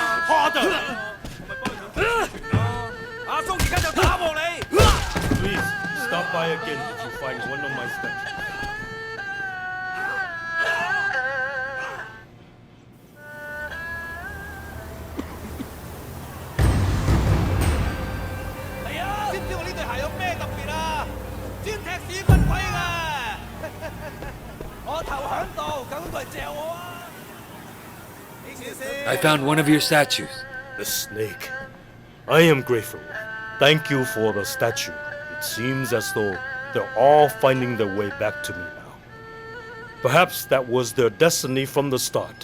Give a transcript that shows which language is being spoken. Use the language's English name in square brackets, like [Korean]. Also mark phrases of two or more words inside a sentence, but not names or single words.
[English] harder! [Cantonese] 阿叔而家就打喎你。 [English] Please, stop by again if you find one of my statues. [Cantonese] 係啊！知唔知我呢對鞋有咩特別啊？專踢屎忽鬼㗎！我頭響度，究竟佢係嚼我啊？ [English] I found one of your statues. The snake. I am grateful. Thank you for the statue. It seems as though they're all finding their way back to me now. Perhaps that was their destiny from the start.